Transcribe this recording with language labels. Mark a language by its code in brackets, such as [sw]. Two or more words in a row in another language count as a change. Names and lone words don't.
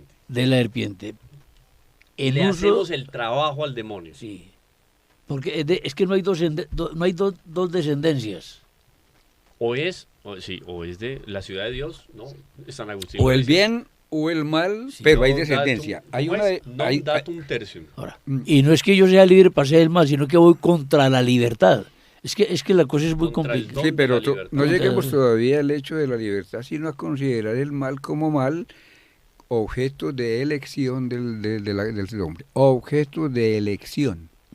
[es] la serpiente. En Le uso- hacemos el trabajo al demonio. Sí. Porque es que no hay no hay dos descendencias. O es de la ciudad de Dios, ¿no? San Agustín. O lo el dice. bien o el mal, Sí, pero hay Non descendencia. datum- Hay ¿cómo una es? [la] Non datum tertium. [es] Ahora, y no es que yo sea libre para hacer el mal, sino que voy contra la libertad. Es que la cosa es muy Contra el complicada. don Sí, pero de la libertad. no lleguemos Entonces- todavía al hecho de la libertad, sino a considerar el mal como mal, objeto de elección del hombre. Objeto de elección.